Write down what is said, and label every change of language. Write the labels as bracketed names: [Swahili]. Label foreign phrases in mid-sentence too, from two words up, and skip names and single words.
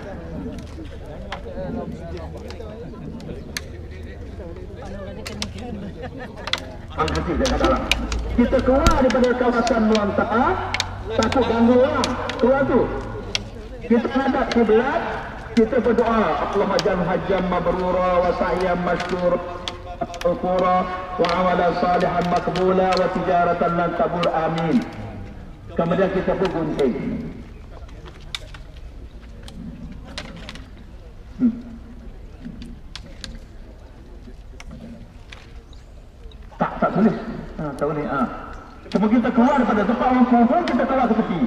[Malay] Hati jangan dalam. Kita keluar daripada kawasan melontar, takut ganggu orang. Keluar tu. Kita hadap kiblat, kita berdoa. [Arabic] اللهم اجعل حجا مبرورا وسعيا مشكورا. القرى وعملا صالحا مقبولا وتجارة لن تبور آمين. [Malay] Kemudian kita pun gunting. Tak tulis. Tak boleh. Cuma kita keluar daripada tempat orang kumpul, kita keluar ke tepi.